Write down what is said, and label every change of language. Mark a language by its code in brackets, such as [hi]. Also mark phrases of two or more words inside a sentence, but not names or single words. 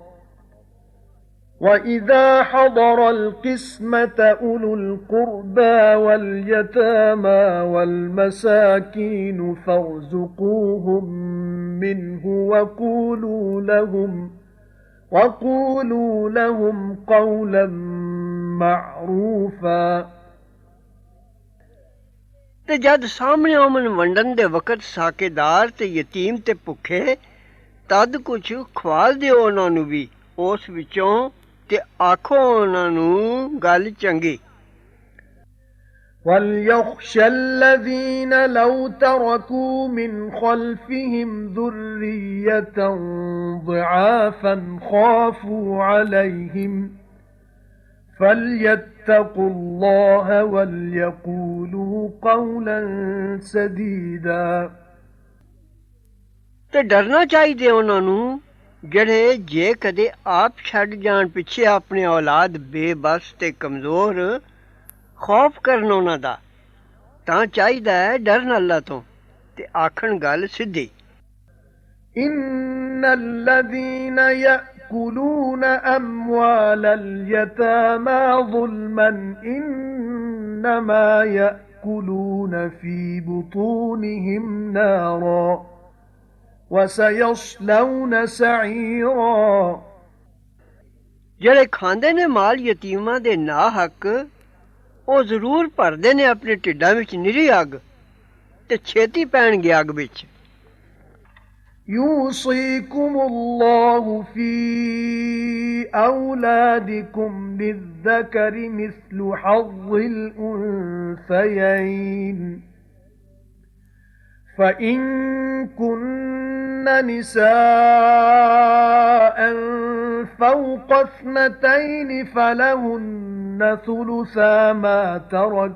[ar] وإذا حضر القسمة أولو القربى واليتامى والمساكين فارزقوهم منه وقولوا لهم قولا معروفا [pa] ਤੇ ਜਦ ਸਾਹਮਣੇ ਆਉਣ ਵੰਡਣ ਦੇ ਵਕਤ ਸਾਕੇਦਾਰ ਤੇ ਯਤੀਮ ਤੇ ਭੁੱਖੇ ਤਦ ਕੁਛ ਖਵਾਲ ਦਿਓ ਉਹਨਾਂ ਨੂੰ ਵੀ ਉਸ ਵਿੱਚੋਂ ਤੇ ਆਖੋ ਉਹਨਾਂ ਨੂੰ ਗੱਲ ਚੰਗੀ। [ar] وَلْيَخْشَ الَّذِينَ لَوْ تَرَكُوا مِنْ خَلْفِهِمْ ذُرِّيَّةً ضِعَافًا خَافُوا عَلَيْهِمْ فَلْيَتَّقُوا اللَّهَ وَلْيَقُولُوا قَوْلًا سَدِيدًا [pa] ਤੇ ਡਰਨਾ ਚਾਹੀਦੇ ਉਹਨਾਂ ਨੂੰ ਜਿਹੜੇ ਜੇ ਕਦੇ ਆਪ ਛੱਡ ਜਾਣ ਪਿੱਛੇ ਆਪਣੇ ਔਲਾਦ ਬੇਬਸ ਤੇ ਕਮਜ਼ੋਰ ਖੌਫ ਕਰਨ ਉਹਨਾਂ ਦਾ ਤਾਂ ਚਾਹੀਦਾ ਹੈ ਡਰਨ ਅੱਲਾ ਤੋਂ ਤੇ ਆਖਣ ਗੱਲ ਸਿੱਧੀ। [ar] إِنَّ الَّذِينَ يَأْكُلُونَ أَمْوَالَ الْيَتَامَى ظُلْمًا إِنَّمَا يَأْكُلُونَ فِي بُطُونِهِمْ نَارًا وَسَيَصْلَوْنَ سَعِيرًا [pa] ਜਿਹੜੇ ਖਾਂਦੇ ਨੇ ਮਾਲ ਯਤੀਮਾਂ ਦੇ ਨਾ ਹੱਕ ਉਹ ਜ਼ਰੂਰ ਭਰਦੇ ਨੇ ਆਪਣੇ ਢਿੱਡਾਂ ਵਿੱਚ ਨਿਰੀ ਅੱਗ ਤੇ ਛੇਤੀ ਪੈਣਗੇ ਅੱਗ ਵਿੱਚ। [ar] يُوصِيكُمُ اللَّهُ فِي أَوْلَادِكُمْ لِلذَّكَرِ مِثْلُ حَظِّ الْأُنثَيَيْنِ فَإِن كُنَّ نِسَاءً فَوْقَ اثْنَتَيْنِ فَلَهُنَّ ثُلُثَا مَا تَرَكَ